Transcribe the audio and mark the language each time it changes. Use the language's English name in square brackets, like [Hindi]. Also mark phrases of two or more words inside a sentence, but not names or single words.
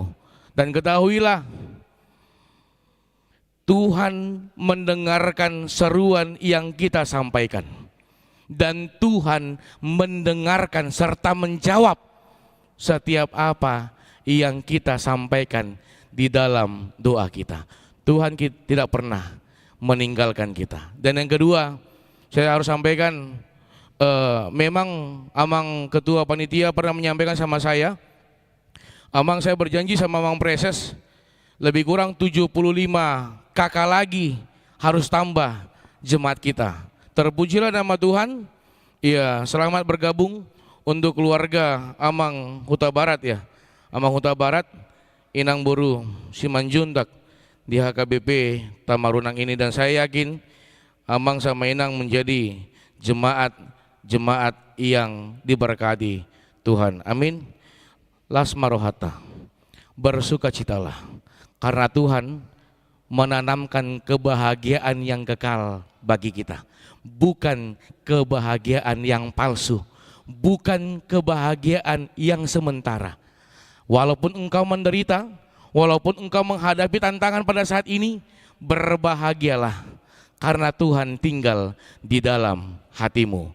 [Indonesian] Dan ketahuilah, Tuhan mendengarkan seruan yang kita sampaikan, dan Tuhan mendengarkan serta menjawab setiap apa yang kita sampaikan di dalam doa kita. Tuhan tidak pernah meninggalkan kita. Dan yang kedua, saya harus sampaikan, memang amang ketua panitia pernah menyampaikan sama saya, amang saya berjanji sama amang preses, lebih kurang 75 kakak lagi harus tambah jemaat kita. Terpujilah nama Tuhan. Ya, selamat bergabung untuk keluarga amang Huta Barat ya. Amang Huta Barat, Inang Boru, Simanjuntak di HKBP Tamarunang ini, dan saya yakin amang sama Inang menjadi jemaat yang diberkati Tuhan. Amin. [Batak Toba] Las marohata, [Indonesian] bersukacitalah karena Tuhan menanamkan kebahagiaan yang kekal bagi kita, bukan kebahagiaan yang palsu, bukan kebahagiaan yang sementara. Walaupun engkau menderita, walaupun engkau menghadapi tantangan pada saat ini, berbahagialah karena Tuhan tinggal di dalam hatimu.